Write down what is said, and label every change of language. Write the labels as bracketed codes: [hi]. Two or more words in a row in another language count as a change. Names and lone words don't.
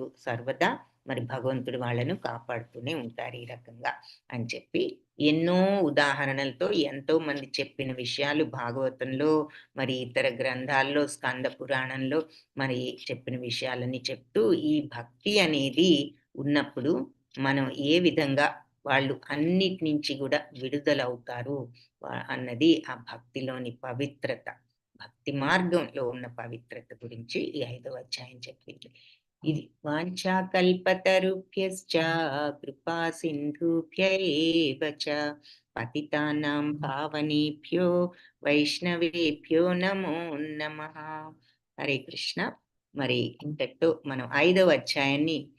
[te] సర్వదా మరి భగవంతుడు వాళ్ళను కాపాడుతూనే ఉంటారు ఈ రకంగా అని చెప్పి ఎన్నో ఉదాహరణలతో ఎంతో మంది చెప్పిన విషయాలు భాగవతంలో, మరి ఇతర గ్రంథాల్లో, స్కంద పురాణంలో మరి చెప్పిన విషయాలని చెప్తూ ఈ భక్తి అనేది ఉన్నప్పుడు మనం ఏ విధంగా వాళ్ళు అన్నిటి నుంచి కూడా విడుదలవుతారు అన్నది ఆ భక్తిలోని పవిత్రత, భక్తి మార్గంలో ఉన్న పవిత్రత గురించి ఈ 5వ అధ్యాయం చెప్పింది. [sa] ఇది వాంఛాకల్పతరుభ్యశ్చ కృపా సింధుభ్యైవ చ పతితానాం పావనేభ్యో వైష్ణవేభ్యో నమో నమః. [te] హరే కృష్ణ. మరి ఇంతటితో మనం 5వ అధ్యాయాన్ని